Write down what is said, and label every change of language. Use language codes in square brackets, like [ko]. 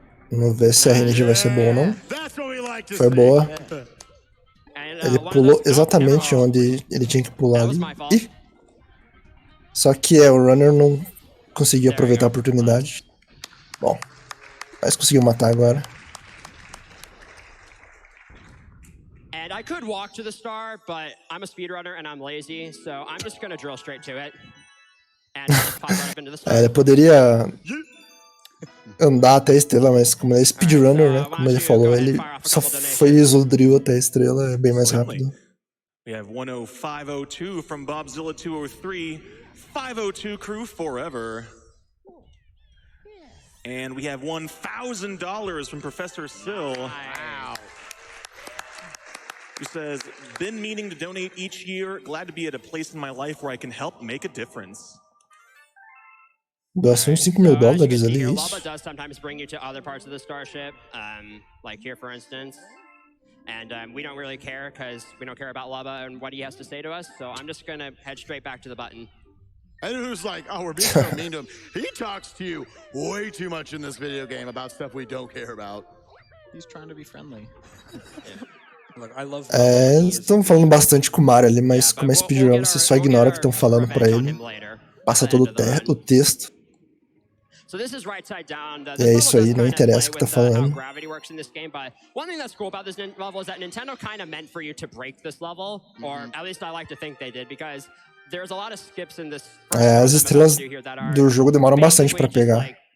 [pt] Vamos ver se a RNG vai ser boa ou não. Foi boa. Ele pulou exatamente onde ele tinha que pular ali. Ih! Só que o runner não conseguiu aproveitar a oportunidade. Bom, mas conseguiu matar agora. [en] And I could walk to the star, but I'm a speedrunner and I'm lazy, so I'm just gonna drill straight to it. And just pop right up into the star. [pt] Ele poderia andar até a estrela, mas como ele é speedrunner, né? Como ele falou, ele só fez o drill até a estrela, é bem mais rápido. [en] We have 10502 from Bobzilla 203, 502 crew forever. And we have $1,000 from Professor Sill. Wow. Who says, been meaning to donate each year, glad to be at a place in my life where I can help make a difference. [pt] Doação de $5 mil ali, isso. [en] Lava does sometimes bring you to other parts of the starship, like here for instance. And we don't really care because we don't care about Lava and what he has to say to us, so I'm just gonna head straight back to the button. And who's like, oh, we're being so mean to him. He talks to you way too much in this video game about stuff we don't care about. He's trying to be friendly. Look, I love [pt] Eles estão falando bastante com o Mario ali, mas como é speedrun, você só ignora o que estão falando pra ele. Passa todo o texto. E é isso aí, não interessa o que tá falando. [en] One thing that's cool about this level is that Nintendo kind of meant for you to break this level, or at least I like to think they did, because there's a lot of skips in this. [pt] As estrelas do jogo demoram bastante pra pegar.